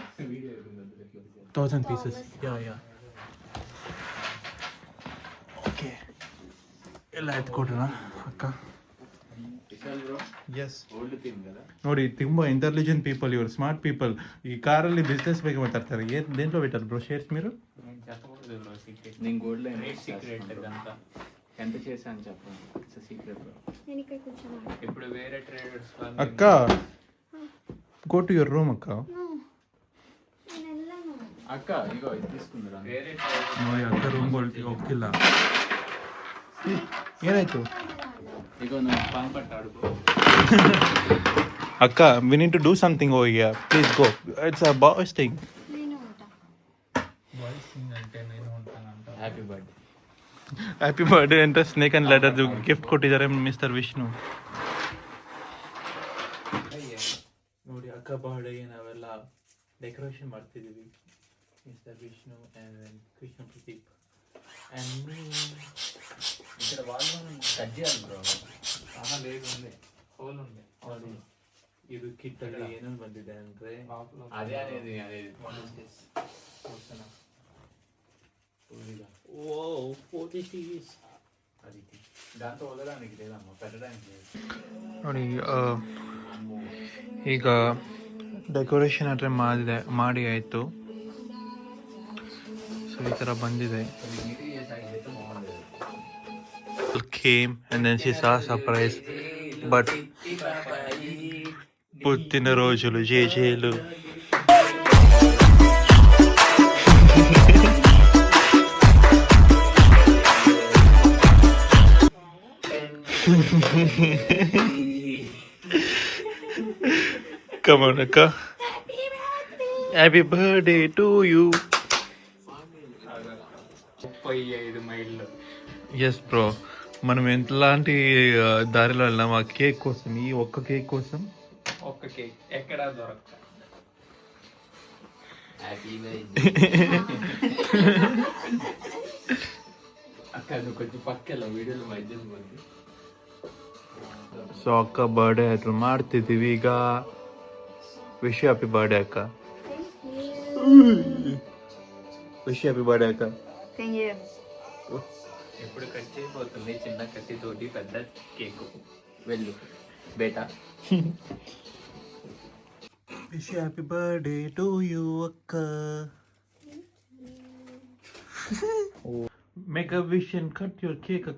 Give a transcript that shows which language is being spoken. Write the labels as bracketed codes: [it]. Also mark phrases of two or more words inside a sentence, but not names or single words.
[kn] 1000 ಪೀಸಸ್. [en] ya okay [kn] ಎಲ್ಲ ಎತ್ಕೊಡ್ರಣ ಅಕ್ಕ. ಎಸ್ ನೋಡಿ ತುಂಬ [en] intelligent people [kn] ಇವರು, [en] smart people. [kn] ಈ ಕಾರಲ್ಲಿ ಬಿಸ್ನೆಸ್ ಬಗ್ಗೆ ಮಾತಾಡ್ತಾರೆ. [te] దేంట్లో పెట్టారు బ్రో షేర్స్ మీరు? నేను చెప్పకూడదు బ్రో సీక్రెట్. నేను [en] gold line secret [te] ఇదంతా ఎంత చేశాను చెప్పండి. [en] it's secret bro. [te] నేను ఇక్కడ కూర్చోను. ఇప్పుడు వేరే ట్రేడర్స్ [en] అక్క go to your room అక్క. [te] నేను వెళ్ళను. అక్క ఇగో ఇది తీసుకుందిరా. వేరే ట్రేడర్స్ [kn] ನೋಡಿ ಅಕ್ಕ ರೂಮ್ ಹೋಗ್ತಿಲ್ಲ. ಏನಾಯ್ತು [te] ఇగో నువ్వు పాంపట్ ఆడుకో. [en] ಅಕ್ಕ we need to do something over here. Please go. it's a boys thing. [te] నేను ఉంటా. [en] boys thing [te] అంటే నేను ఉంటానంట. [en] happy birthday. happy birthday [kn] ಅಂತ [en] snake and ladder gift [kn] ಕೊಟ್ಟಿದ್ದಾರೆ ಮಿಸ್ಟರ್ ವಿಷ್ಣು. ನೋಡಿ ಅಕ್ಕ ಬರ್ಡೇಗೆ ನಾವೆಲ್ಲ ಡೆಕೋರೇಷನ್ ಮಾಡ್ತಿದ್ದೀವಿ. [en] Mister Vishnu and Krishna Pradeep and me. [te] ఇక్కడ వాళ్ళు కట్ చేయాలి బ్రో. లేదు ఉంది, హోల్ ఉంది. [kn] ಇದು ಕಿಟ್ಟಲ್ಲಿ ಏನೇನು ಬಂದಿದೆ ಅಂದರೆ [te] అదే అనేది అది దాంతో వదలడానికి లేదమ్మా, పెట్టడానికి లేదు. [kn] ನೋಡಿ ಈಗ ಡೆಕೋರೇಷನ್ ಆದರೆ ಮಾಡಿ ಆಯಿತು. ಸೊ ಈ ಥರ ಬಂದಿದೆ. [en] Came and then she saw surprise, but [te] పుట్టిన రోజులు జేజేలు. [en] Come on akka. Happy birthday to you. [te] 35 మైళ్ళు. [en] yes bro, [te] మనం ఎంతలాంటి దారిలో వెళ్ళాం ఆ కేక్ కోసం, ఈ ఒక్క కేక్ కోసం. ఒక్క కేక్ ఎక్కడా దొరక్క. హ్యాపీ అక్క నువ్వు కొంచెం పక్కల వీడియోలో మధ్యలో ಬಂದು. [kn] ಸೊ ಅಕ್ಕ ಬರ್ಡೇ ಆಯ್ತು ಮಾಡ್ತಿದ್ದೀವಿ ಈಗ. [en] wish happy birthday ಅಕ್ಕ. wish happy birthday ಅಕ್ಕ. Thank you. [te] ఎప్పుడు కట్ చేయబోతుంది చిన్న కత్తితోటి పెద్ద కేకు. వెళ్ళు బేటా. [en] wish happy birthday to you అక్క. make a wish and cut your cake అక్క.